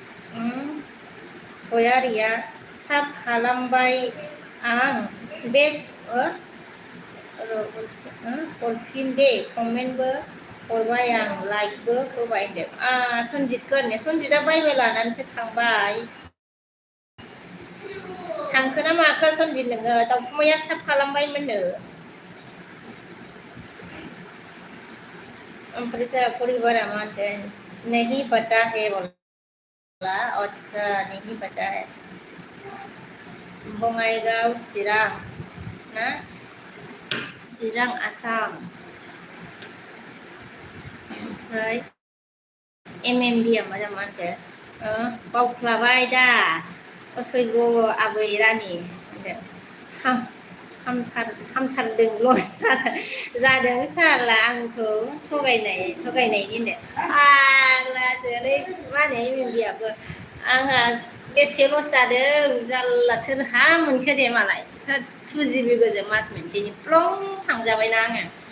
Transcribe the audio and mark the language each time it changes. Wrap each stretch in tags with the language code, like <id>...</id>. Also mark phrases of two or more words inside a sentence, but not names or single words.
<brx>गयारिया साब खालामबाय आं बे हरफिन दे कमेन्टबो हरबाय आं लाइकबो होबाय होनदों सनजितखौ होननो सनजितआ बाइबेल लानानैसो थांबाय थांखो ना माखो सनजित नोङो दाउखुमैया साब खालामबायमोननो ओमफ्राय जोंहा परिबारा मा होनदों</brx> <hi>नहीं पता है बोला अच्छा नहीं पता है</hi> <brx>बङाइगाव चिरां ना चिरां आसाम ओमफ्राय MMB आ मा होनखो बावख्लाबाय दा असैल्य आबै रानि होनदों हामथारदों लस जादों साला आंखौ थगायनायनि होनदों फाग्लासोलै मा होनो MMB आबो आंहा बेसे लस जादों जारला सोरहा मोनखो दे मालाय 2GB गोजों मास मोनसेनि प्लं थांजाबायना आङो</brx>